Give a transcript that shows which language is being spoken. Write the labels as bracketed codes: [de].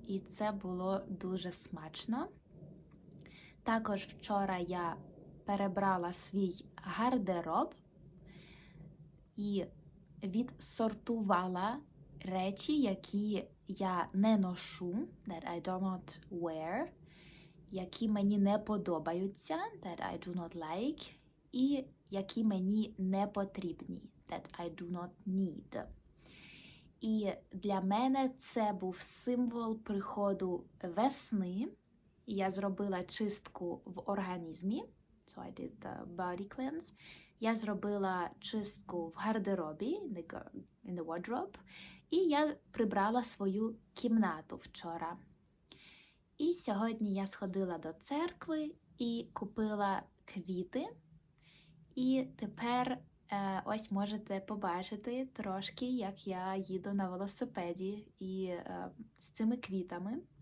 [uk] І це було дуже смачно. Також вчора я перебрала свій гардероб і відсортувала речі, які я не ношу, [en] that I do not wear, [uk] які мені не подобаються, [en] that I do not like, [uk] і які мені не потрібні, [en] that I do not need. [uk] І для мене це був символ приходу весни. Я зробила чистку в організмі, [en] so I did the body cleanse. [uk] Я зробила чистку в гардеробі, [en] in the wardrobe, [uk] і я прибрала свою кімнату вчора. І сьогодні я сходила до церкви і купила квіти. І тепер ось можете побачити трошки, як я їду на велосипеді і з цими квітами.